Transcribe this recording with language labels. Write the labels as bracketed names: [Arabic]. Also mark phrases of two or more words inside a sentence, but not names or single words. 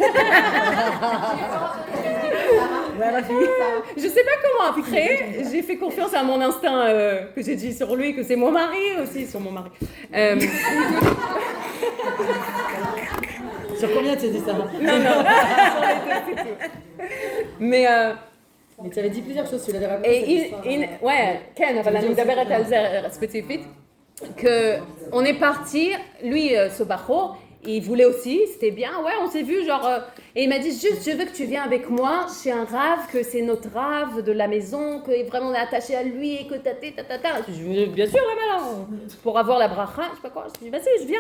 [French] Je sais pas comment après, j'ai fait confiance à mon instinct, que j'ai dit sur lui, que c'est mon mari aussi, sur mon mari. Sur combien tu as dit ça? Non. Mais tu avais dit plusieurs choses, tu l'avais raconté. [Hebrew] Ken, אבל אני מדברת על זה ספציפית, [French] qu'on est parti, lui, ce bachor, il voulait aussi, c'était bien, ouais, on s'est vu, genre, et il m'a dit juste, je veux que tu viennes avec moi chez un rave, que c'est notre rave de la maison, que vraiment on est attaché à lui, et que Je dis, bien sûr, là, pour avoir la bracha, je sais pas quoi, je dis, vas-y, je viens.